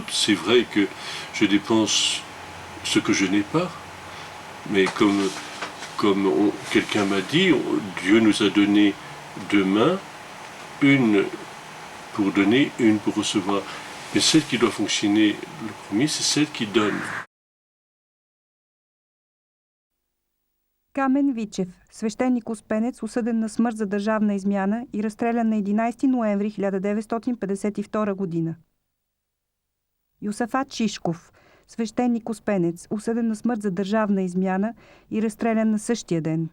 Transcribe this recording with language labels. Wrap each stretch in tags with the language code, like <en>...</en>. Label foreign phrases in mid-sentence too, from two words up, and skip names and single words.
<fr>C'est vrai que je dépense ce que je n'ai pas. Mais comme quelqu'un m'a dit, Dieu nous a donné 2 mains, une pour donner, une pour recevoir. Mais celle qui doit fonctionner le premier, c'est celle qui donne.</fr> <bg>Камен Вичев, свещеник-успенец, осъден на смърт за държавна измяна и разстрелян на 11 ноември 1952 година. Йосафат Шишков, свещеник-успенец, осъден на смърт за държавна измяна и разстрелян на същия ден.</bg>